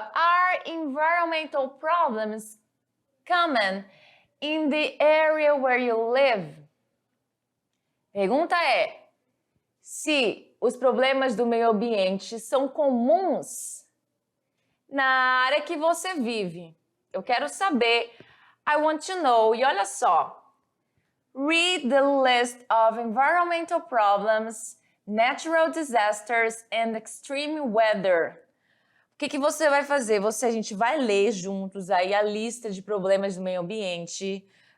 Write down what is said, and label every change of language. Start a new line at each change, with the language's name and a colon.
English: Are environmental problems common in the area where you live?
Portuguese: Pergunta é, se os problemas do meio ambiente são comuns na área que você vive. Eu quero saber.
English: I want to know.
Portuguese: E olha só.
English: Read the list of environmental problems, natural disasters and extreme weather.
Portuguese: O que você vai fazer? A gente vai ler juntos aí a lista de problemas do meio ambiente.